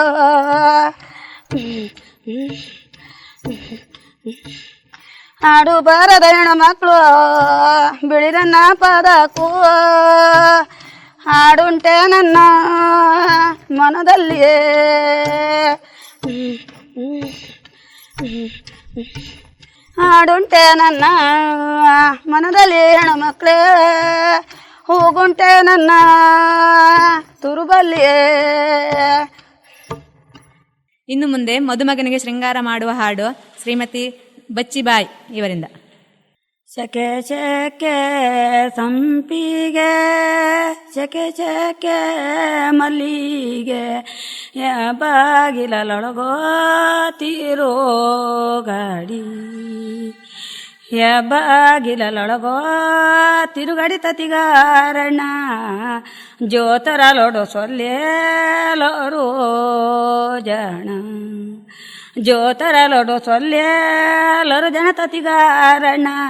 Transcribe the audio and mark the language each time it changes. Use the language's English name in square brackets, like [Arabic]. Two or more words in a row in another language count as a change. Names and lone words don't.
[Kannada] ಹಾಡು ಬಾರದ ಹೆಣ್ಮಕ್ಳು ಬಿಳಿರನ್ನ ಪದಕ್ಕೂ ಹಾಡುಂಟೆ ನನ್ನ ಮನದಲ್ಲಿಯೇ ಹಾಡುಂಟೆ ನನ್ನ ಮನದಲ್ಲಿ ಹೆಣ್ಮಕ್ಳೇ ಹೋಗುಂಟೆ ನನ್ನ ತುರುಬಲ್ಲಿಯೇ. ಇನ್ನು ಮುಂದೆ ಮದುಮಗನಿಗೆ ಶೃಂಗಾರ ಮಾಡುವ ಹಾಡು ಶ್ರೀಮತಿ ಬಚ್ಚಿಬಾಯಿ ಇವರಿಂದ. ಸೆಕೆ ಸೆಕೆ ಸಂಪಿಗೆ ಸೆಕೆ ಸೆಕೆ ಮಲ್ಲಿಗೆ ಬಾಗಿಲೊಳಗೋ ತೀರೋ ಗಾಡಿ [Tulu] ಬಾಗಿಲೊಳಗೋ ತಿರುಗಡಿ ತತಿಗಾರಣ್ಣ ಜೋತರಲೊಡು ಸೊಲ್ಲೇಲೋರು ಜಣ ಜೋತರಲೊಡು ಸೊಲ್ಲೇಲರು ಜನ ತತಿಗಾರಣ್ಣ